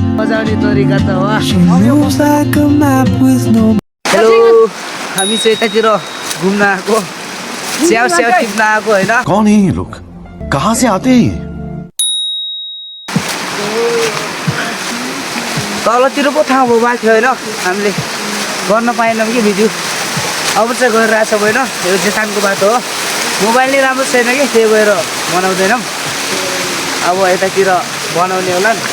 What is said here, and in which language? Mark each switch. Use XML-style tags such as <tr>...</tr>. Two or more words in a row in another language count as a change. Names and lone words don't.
<ne>बजाउने तरिका त हो। हेलो, हामी चाहिँ यतातिर घुम्न आएको, स्याउ टिप्न आएको होइन।</ne> <hi>कौन है ये लोग? कहाँ से आते हैं?</hi> <ne>तलतिर पो ठाउँ भयो बाँकी होइन, हामीले गर्न पाएनौँ कि भिडियो। अब चाहिँ गरिरहेछ होइन, यो जेठानको बाटो हो। मोबाइल नै राम्रो छैन कि त्यही भएर बनाउँदैनौँ। अब यतातिर बनाउने होला नि।</ne>